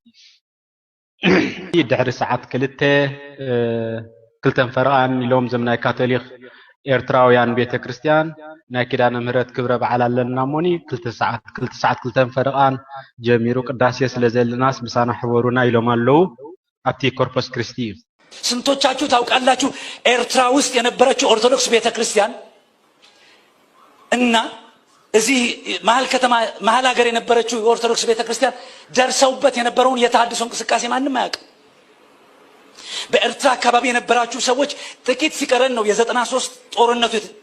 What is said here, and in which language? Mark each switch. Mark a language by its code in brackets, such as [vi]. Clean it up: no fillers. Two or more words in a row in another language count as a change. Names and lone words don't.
[ti] ድሕሪ ሰዓት ክልተን ፈረቓን ኢሎም ዘም ናይ ካቶሊክ ኤርትራውያን ቤተክርስቲያን ናይ ኪዳነ ምህረት ክብረ በዓል ኣለና እሞኒ 2 ሰዓት ክልተን ፈረቓን ጀሚሩ ቅዳሴ ስለ ዘለናስ ምሳና ሕበሩና ኢሎም ኣለዉ ኣብቲ ኮርፖስ ክርስቲ [am] ስንቶቻችሁ ታውቃላችሁ ኤርትራ ውስጥ የነበረችው ኦርቶዶክስ ቤተክርስቲያን እና እዚህ መሃል ሀገር የነበረችው ኦርቶዶክስ ቤተክርስቲያን ደርሰውበት የነበረውን የተሐድሶ እንቅስቃሴ ማንም አያውቅም በኤርትራ አካባቢ የነበራችሁ ሰዎች ጥቂት ሲቀረን ነው የ93 ጦርነቱ